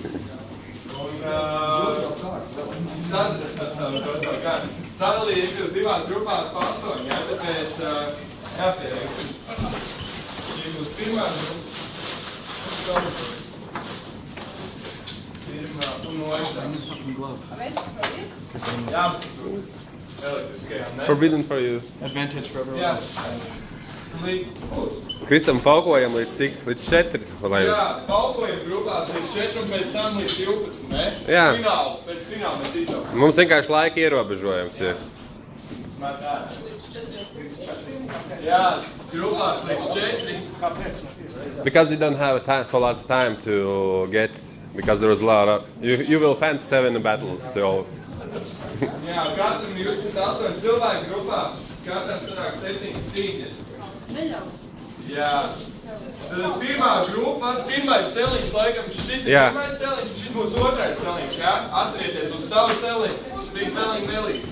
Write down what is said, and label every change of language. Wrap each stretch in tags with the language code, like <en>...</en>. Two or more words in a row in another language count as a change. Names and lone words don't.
<lv>Sadalījies jūs divās grupās pa 8, jā, tāpēc jāpiereiksim. Šī būs pirmā grupa. Pirmā un otrā. Jā, elektriskajām, ne?</lv> <en>Forbidden for you. Advantage for everyone</en> <lv>Jā.</lv> <en>else.</en> <lv>Kristam paukojam līdz cik? Līdz 4? Vai... Jā, paukojam grupās līdz 4 un pēc tam līdz 12, ne? Jā. Pēc fināla mēs izdaukam. Mums vienkārši laika ierobežojums ir. Jā, grupās līdz 4.</lv> <en>Because you don't have so lot of time to get, because there was a lot of, you will find 7 battles, so.</en> <lv>Jā, katram jūs esat 8 cilvēku grupā, katram sanāk 7 cīņas. Jā. Tad pirmā grupa, pirmais celiņš, laikam, šis ir pirmais celiņš, un šis būs otrais celiņš, jā? Atcerieties uz savu celiņu, šis celiņu nelīgs.</lv>